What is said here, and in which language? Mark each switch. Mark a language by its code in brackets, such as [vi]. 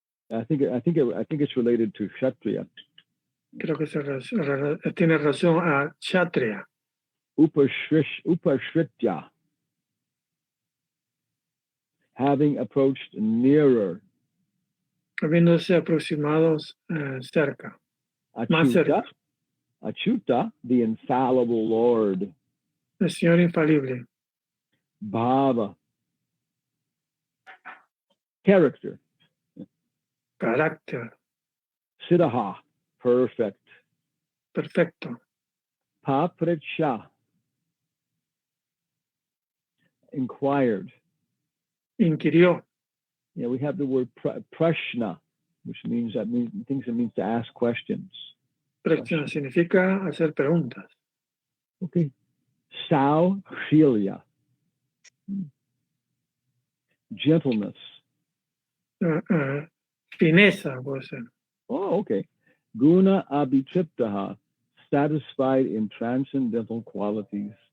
[en] I think it's related to Kshatriya. [es] Creo que tiene razón a Kshatriya. [en] Upashritya, having approached nearer. [es] Habiéndose aproximados cerca. Más cerca. [en] Achyuta, the infallible Lord. [es] El Señor infalible. [en] Bhava, character. [es] Carácter. [en] Siddha, perfect. [es] Perfecto. [en] Papritsha, inquired. [es] Inquirió. [en] Yeah, we have the word prashna, which means to ask questions. [es] Prashna significa hacer preguntas. [en] Okay. Saushilya, gentleness. [es] Fineza puede ser. [en] Oh, okay. Guna abhitriptaha, satisfied in transcendental qualities.